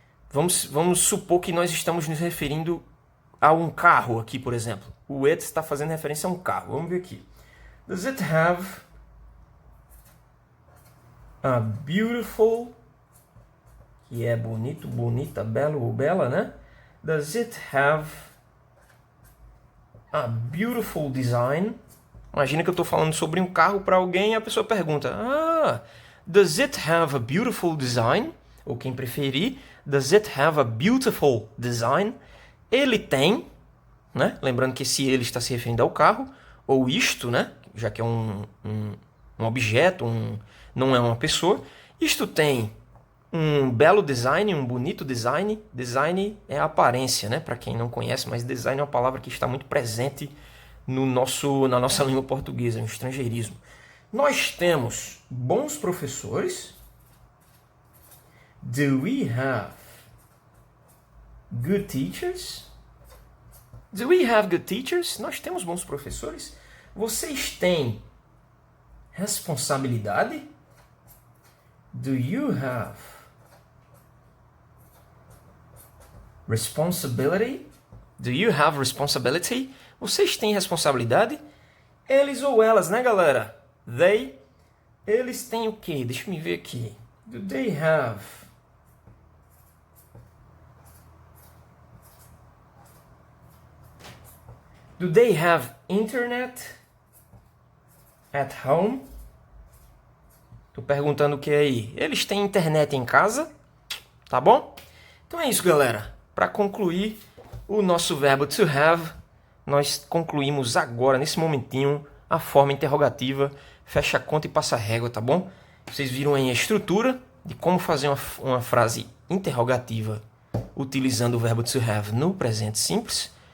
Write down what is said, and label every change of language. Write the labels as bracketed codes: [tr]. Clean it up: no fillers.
[pt] Vamos supor que nós estamos nos referindo a um carro aqui, por exemplo. O it está fazendo referência a um carro. Vamos ver aqui. [en] Does it have a beautiful... [pt] que é bonito, bonita, belo ou bela, né? [en] Does it have a beautiful design? [pt] Imagina que eu estou falando sobre um carro para alguém e a pessoa pergunta: [en] does it have a beautiful design? [pt] Ou quem preferir, [en] does it have a beautiful design? [pt] Ele tem, né? Lembrando que esse ele está se referindo ao carro, ou isto, né? Já que é um objeto, não é uma pessoa. Isto tem um belo design, um bonito design. Design é a aparência, né? Para quem não conhece, mas design é uma palavra que está muito presente na nossa língua portuguesa, no estrangeirismo. Nós temos bons professores. [en] Do we have good teachers? Do we have good teachers? [pt] Nós temos bons professores. Vocês têm responsabilidade? [en] Do you have responsibility? Do you have responsibility? [pt] Vocês têm responsabilidade? Eles ou elas, né, galera? Eles têm o quê? Deixa eu me ver aqui. [en] Do they have Do they have internet at home? [pt] Tô perguntando o que aí? Eles têm internet em casa? Tá bom? Então é isso, galera. Para concluir o nosso verbo to have, nós concluímos agora, nesse momentinho, a forma interrogativa. Fecha a conta e passa a régua, tá bom? Vocês viram aí a estrutura de como fazer uma frase interrogativa utilizando o verbo to have no presente simples.